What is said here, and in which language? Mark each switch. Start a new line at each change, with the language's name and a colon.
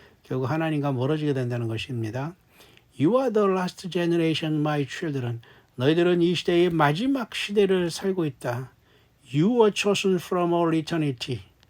Korean: 결국 하나님과 멀어지게 된다는 것입니다.
English: You are the last generation, my children.
Korean: 너희들은 이 시대의 마지막 시대를 살고 있다.
English: You were chosen from all eternity.